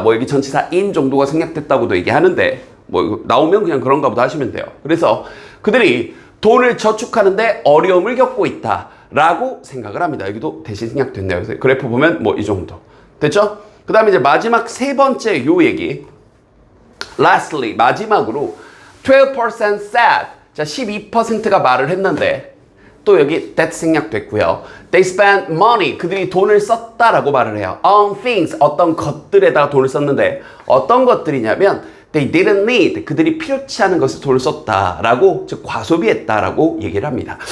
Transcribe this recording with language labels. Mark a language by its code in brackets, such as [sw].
[ko] 뭐 여기 전치사 in 정도가 생략됐다고도 얘기하는데 뭐 나오면 그냥 그런가 보다 하시면 돼요. 그래서 그들이 돈을 저축하는데 어려움을 겪고 있다 라고 생각을 합니다. 여기도 대신 생략됐네요. 그래서 그래프 보면 뭐 이 정도. 됐죠? 그 다음에 이제 마지막 세 번째 요 얘기. [en] Lastly, [ko] 마지막으로 [en] 12% said. [ko] 자, 12%가 말을 했는데 또 여기 that 생략됐고요. [en] They spent money. [ko] 그들이 돈을 썼다라고 말을 해요. [en] On things. [ko] 어떤 것들에다가 돈을 썼는데 어떤 것들이냐면 [en] They didn't need. [ko] 그들이 필요치 않은 것에 돈을 썼다라고, 즉 과소비했다라고 얘기를 합니다.